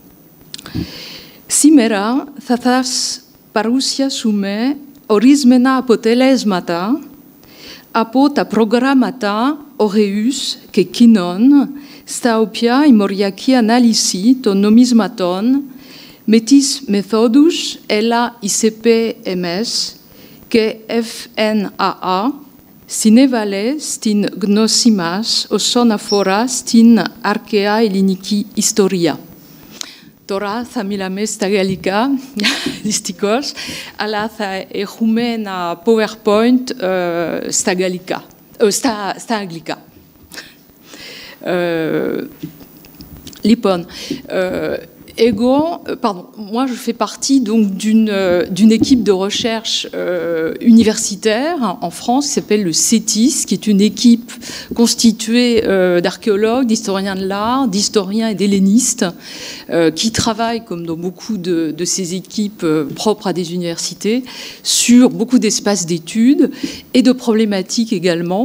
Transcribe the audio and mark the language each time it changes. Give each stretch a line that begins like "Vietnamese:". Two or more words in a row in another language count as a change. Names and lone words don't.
Greek: Σήμερα θα σας παρουσιάσουμε ορισμένα αποτελέσματα από τα προγράμματα Aureus και Kinon, στα οποία η μοριακή ανάλυση των νομισματών με τις μεθόδους ELA, ICP-MS και FNAA συνέβαλε στην γνώση μας όσον αφορά στην αρχαία ελληνική ιστορία. Τώρα θα μιλάμε στα γαλλικά, δυστυχώς, αλλά θα έχουμε ένα PowerPoint στα γαλλικά, στα αγγλικά. Λοιπόν,
French: moi je fais partie donc d'une équipe de recherche universitaire en France qui s'appelle le CETIS, qui est une équipe constituée d'archéologues, d'historiens de l'art, d'historiens et d'hellénistes qui travaillent, comme dans beaucoup de ces équipes propres à des universités, sur beaucoup d'espaces d'études et de problématiques également.